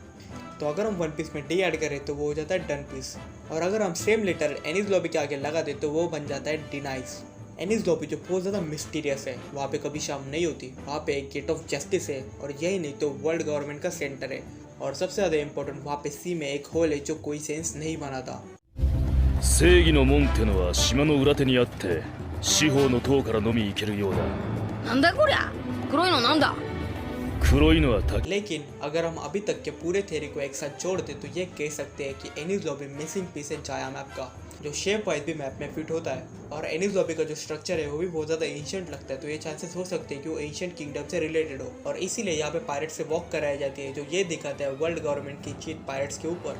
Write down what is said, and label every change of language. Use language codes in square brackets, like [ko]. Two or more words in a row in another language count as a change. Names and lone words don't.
[hi] तो अगर हम वन पीस में डी ऐड करें तो वो हो जाता है [en] done piece, [hi] और अगर हम [en] same letter [hi] एनीज लॉबी के आगे लगा दें तो वो बन जाता है डिनाइज। एनीज लॉबी जो बहुत ज़्यादा मिस्टीरियस है, वहाँ पे कभी शाम नहीं होती, वहाँ पे एक [en] gate of justice [hi] है और यही नहीं तो [en] world government [hi] का सेंटर है। और सबसे ज़्यादा इंपॉर्टेंट वहाँ पे सी में एक होल है जो कोई सेंस नहीं बनाता। [ja] 正義の門ってのは島の裏手にあって四方の塔からのみ行けるようだ。なんだこりゃ、黒いのなんだ。黒いのは滝。 [hi] लेकिन अगर हम अभी तक के पूरे थ्योरी को एक साथ जोड़ दें तो ये कह सकते हैं कि एनीज लॉबी [en] missing piece [hi] है जाया मैप का, जो [en] shape wise [hi] भी मैप में फिट होता है। और एनीज लॉबी का जो स्ट्रक्चर है वो भी बहुत ज़्यादा एंशिएंट लगता है, तो ये चांसेस हो सकते हैं कि वो [en] ancient kingdom [hi] से रिलेटेड हो। और इसीलिए यहाँ पे पायरेट से वॉक कराई जाती है जो ये दिखाता है [en] world government [hi] की जीत पायरेट्स के ऊपर।